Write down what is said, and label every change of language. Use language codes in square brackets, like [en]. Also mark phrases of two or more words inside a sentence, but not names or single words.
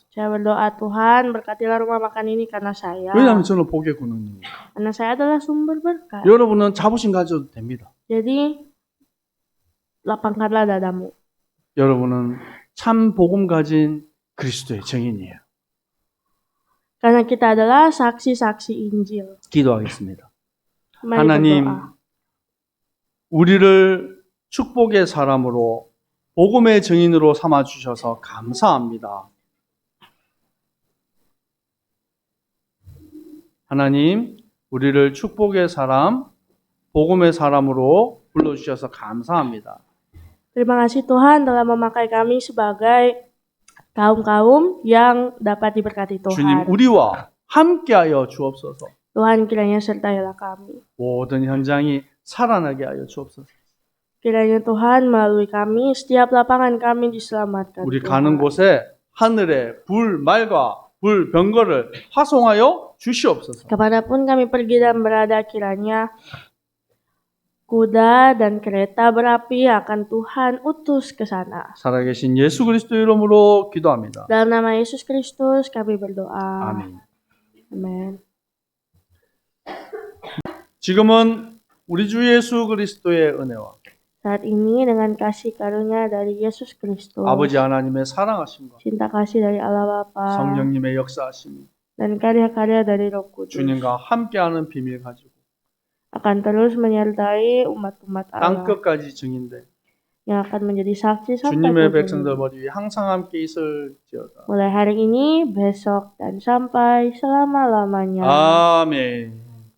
[id] Saya berdoa, Tuhan berkatilah rumah makan ini karena saya. [ko] 왜냐하면 저는 복의 근원입니다. [id] Karena saya adalah sumber berkat. [ko] 여러분은 자부심 가져도 됩니다. [id] Jadi lapangkanlah dadamu. [ko] 여러분은 참 복음 가진 그리스도의 증인이에요. [id] Karena kita adalah saksi-saksi Injil. [ko] 기도하겠습니다. [id] Mari [ko] 하나님, [id] berdoa. [ko] 우리를 축복의 사람으로 복음의 증인으로 삼아 주셔서 감사합니다. 하나님, 우리를 축복의 사람, 복음의 사람으로 불러 주셔서 감사합니다. [id] Terima kasih Tuhan telah memakai kami sebagai kaum-kaum yang dapat diberkati [ko] 주님, [id] Tuhan. [ko] 우리와 함께하여 주옵소서. [id] Tuhan kiranya sertailah kami. [ko] 모든 현장이 살아나게 하여 주옵소서. [id] Kiranya Tuhan melalui kami, setiap lapangan kami diselamatkan. [ko] 우리 [id] Tuhan. [ko] 가는 곳에 하늘에 불말과 불병거를 화송하여 주시옵소서. [id] Kemanapun kami pergi dan berada, kiranya kuda dan kereta berapi akan Tuhan utus ke sana. [ko] 살아계신 예수 그리스도 이름으로 기도합니다. [id] Dalam nama Yesus Kristus kami berdoa. [ko] 아멘. [id] Amin. [ko] 지금은 우리 주 예수 그리스도의 은혜와 [id] Saat ini dengan kasih karunia dari Yesus Kristus, [ko] 아버지 하나님의 사랑하심과 [id] cinta kasih dari Allah Bapa, [ko] 성령님의 역사하심이 [id] dan karya-karya dari Roh Kudus [ko] 주님과 함께하는 비밀 가지고 [id] akan terus menyertai umat-umat [ko] 땅 [id] Allah [ko] 끝까지 증인돼 [id] yang akan menjadi saksi sampai [ko] 주님의 [id] ujung [ko] 백성들 [id] dunia. [ko] 머리 위에 항상 함께 있을지어다. [id] Mulai hari ini, besok, dan sampai selama-lamanya. [ko] 아멘.